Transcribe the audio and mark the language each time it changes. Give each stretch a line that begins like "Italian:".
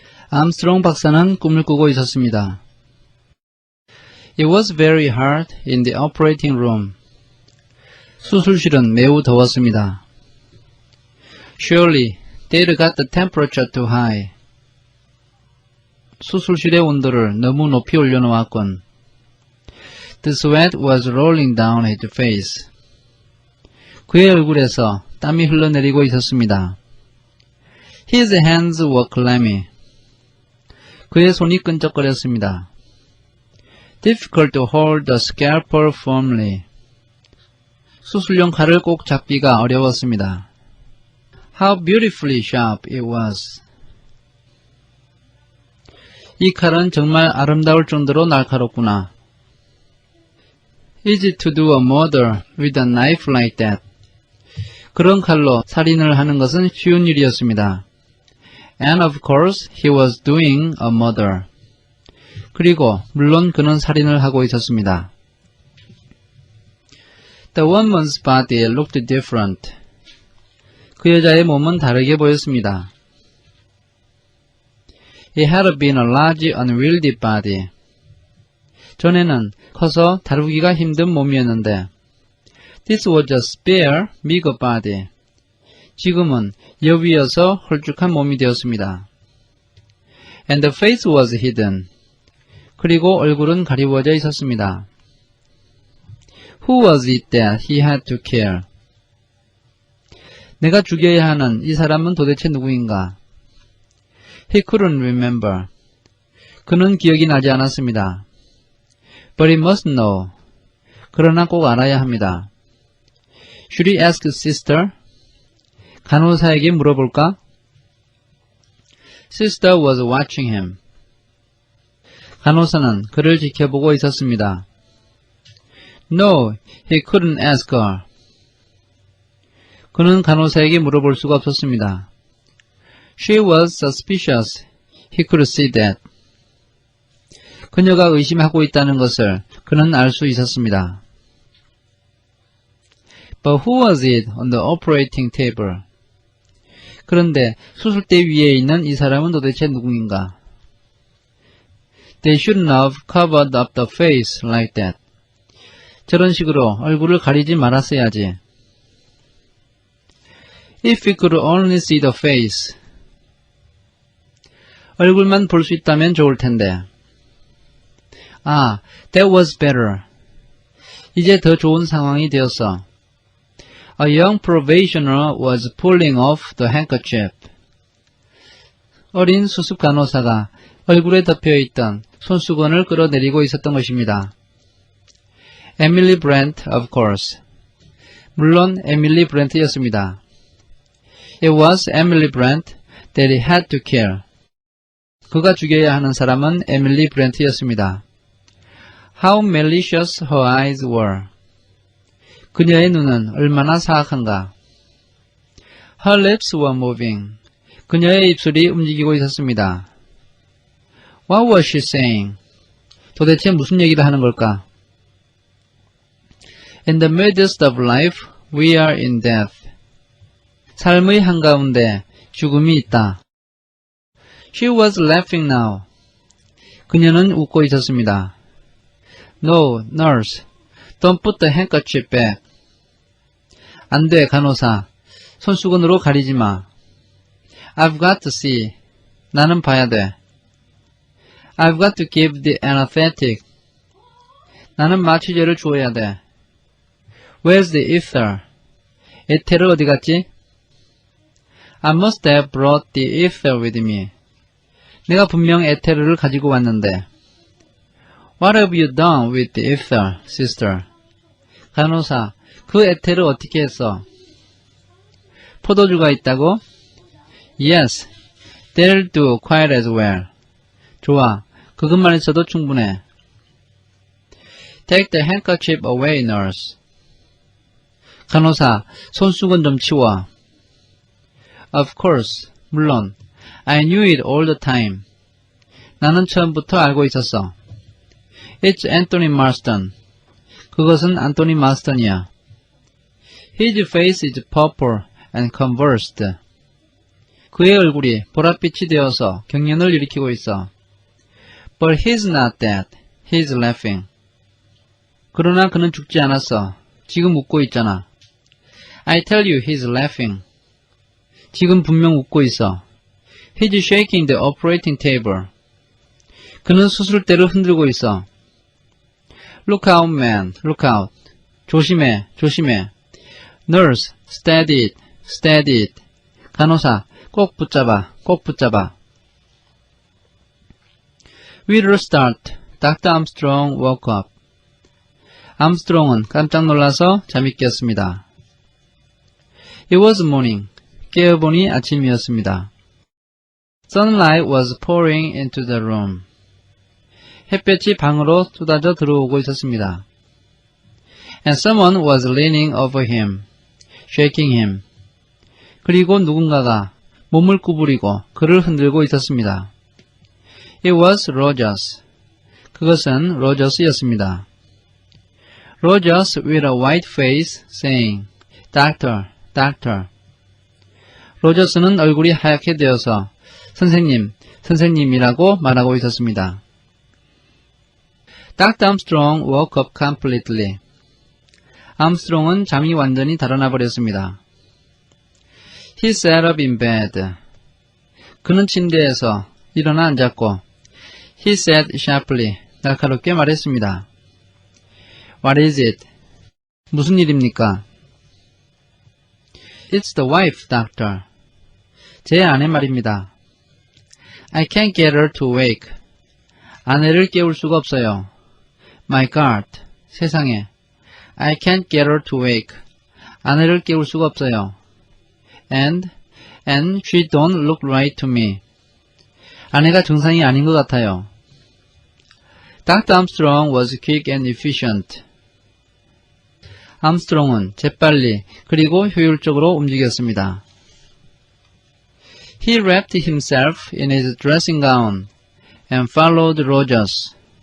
Korean: 암스트롱 박사는 꿈을 꾸고 있었습니다.
English: It was very hot in the operating room.
Korean: 수술실은 매우 더웠습니다.
English: Surely, they'd got the temperature too high.
Korean: 수술실의 온도를 너무 높이 올려놓았군.
English: The sweat was rolling down his face.
Korean: 그의 얼굴에서 땀이 흘러내리고 있었습니다.
English: His hands were clammy.
Korean: 그의 손이 끈적거렸습니다.
English: Difficult to hold the scalpel firmly.
Korean: 수술용 칼을 꼭 잡기가 어려웠습니다.
English: How beautifully sharp it was.
Korean: 이 칼은 정말 아름다울 정도로 날카롭구나.
English: Easy to do a murder with a knife like that.
Korean: 그런 칼로 살인을 하는 것은 쉬운 일이었습니다.
English: And of course, he was doing a murder.
Korean: 그리고 물론 그는 살인을 하고 있었습니다.
English: The woman's body looked different.
Korean: 그 여자의 몸은 다르게 보였습니다.
English: It had been a large, unwieldy body.
Korean: 전에는 커서 다루기가 힘든 몸이었는데
English: This was a spare, meager body.
Korean: 지금은 여위여서 홀쭉한 몸이 되었습니다.
English: And the face was hidden.
Korean: 그리고 얼굴은 가리워져 있었습니다.
English: Who was it that he had to kill?
Korean: 내가 죽여야 하는 이 사람은 도대체 누구인가?
English: He couldn't remember.
Korean: 그는 기억이 나지 않았습니다.
English: But he must know.
Korean: 그러나 꼭 알아야 합니다.
English: Should he ask his sister?
Korean: 간호사에게 물어볼까?
English: Sister was watching him.
Korean: 간호사는 그를 지켜보고 있었습니다.
English: No, he couldn't ask her.
Korean: 그는 간호사에게 물어볼 수가 없었습니다.
English: She was suspicious. He could see that.
Korean: 그녀가 의심하고 있다는 것을 그는 알 수 있었습니다.
English: But who was it on the operating table?
Korean: 그런데 수술대 위에 있는 이 사람은 도대체 누구인가?
English: They shouldn't have covered up the face like that.
Korean: 저런 식으로 얼굴을 가리지 말았어야지.
English: If we could only see the face.
Korean: 얼굴만 볼 수 있다면 좋을 텐데.
English: 아, that was better.
Korean: 이제 더 좋은 상황이 되었어.
English: A young probationer was pulling off the handkerchief.
Korean: 어린 수습 간호사가 얼굴에 덮여있던 손수건을 끌어내리고 있었던 것입니다.
English: Emily Brent, of course.
Korean: 물론 에밀리 브렌트였습니다.
English: It was Emily Brent that he had to kill.
Korean: 그가 죽여야 하는 사람은 에밀리 브렌트였습니다.
English: How malicious her eyes were.
Korean: 그녀의 눈은 얼마나 사악한가.
English: Her lips were moving.
Korean: 그녀의 입술이 움직이고 있었습니다.
English: What was she saying?
Korean: 도대체 무슨 얘기를 하는 걸까?
English: In the midst of life, we are in death.
Korean: 삶의 한가운데 죽음이 있다.
English: She was laughing now.
Korean: 그녀는 웃고 있었습니다.
English: No, nurse. Don't put the handkerchief back.
Korean: 안 돼, 간호사. 손수건으로 가리지 마.
English: I've got to see.
Korean: 나는 봐야 돼.
English: I've got to give the anesthetic.
Korean: 나는 마취제를 주어야 돼.
English: Where's the ether?
Korean: 에테르 어디 갔지?
English: I must have brought the ether with me.
Korean: 내가 분명 에테르를 가지고 왔는데.
English: What have you done with the ether, sister?
Korean: 간호사, 그 에테르 어떻게 했어? 포도주가 있다고?
English: Yes, that'll do quite as well.
Korean: 좋아, 그것만 있어도 충분해.
English: Take the handkerchief away, nurse.
Korean: 간호사, 손수건 좀 치워.
English: Of course,
Korean: 물론.
English: I knew it all the time.
Korean: 나는 처음부터 알고 있었어.
English: It's Anthony Marston.
Korean: 그것은 안토니 마스턴이야.
English: His face is purple and convulsed.
Korean: 그의 얼굴이 보랏빛이 되어서 경련을 일으키고 있어.
English: But he's not dead. He's laughing.
Korean: 그러나 그는 죽지 않았어. 지금 웃고 있잖아.
English: I tell you he's laughing.
Korean: 지금 분명 웃고 있어.
English: He's shaking the operating table.
Korean: 그는 수술대를 흔들고 있어.
English: Look out, man. Look out.
Korean: 조심해, 조심해.
English: Nurse, steady it, steady it.
Korean: 간호사, 꼭 붙잡아, 꼭 붙잡아.
English: With a start, Dr. Armstrong woke up.
Korean: 암스트롱은 깜짝 놀라서 잠이 깼습니다.
English: It was morning.
Korean: 깨어보니 아침이었습니다.
English: Sunlight was pouring into the room.
Korean: 햇볕이 방으로 쏟아져 들어오고 있었습니다.
English: And someone was leaning over him, shaking him.
Korean: 그리고 누군가가 몸을 구부리고 그를 흔들고 있었습니다.
English: It was Rogers.
Korean: 그것은 로저스였습니다.
English: Rogers with a white face saying, Doctor, Doctor.
Korean: 로저스는 얼굴이 하얗게 되어서 선생님, 선생님이라고 말하고 있었습니다.
English: Dr. Armstrong woke up completely.
Korean: 암스트롱은 잠이 완전히 달아나 버렸습니다.
English: He sat up in bed.
Korean: 그는 침대에서 일어나 앉았고
English: He said sharply.
Korean: 날카롭게 말했습니다.
English: What is it?
Korean: 무슨 일입니까?
English: It's the wife, doctor.
Korean: 제 아내 말입니다.
English: I can't get her to wake.
Korean: 아내를 깨울 수가 없어요.
English: My God,
Korean: 세상에.
English: I can't get her to wake.
Korean: 아내를 깨울 수가 없어요.
English: And she don't look right to me.
Korean: 아내가 정상이 아닌 것 같아요.
English: Dr. Armstrong was quick and efficient.
Korean: 암스트롱은 재빨리 그리고 효율적으로 움직였습니다.
English: He wrapped himself in his dressing gown and followed Rogers.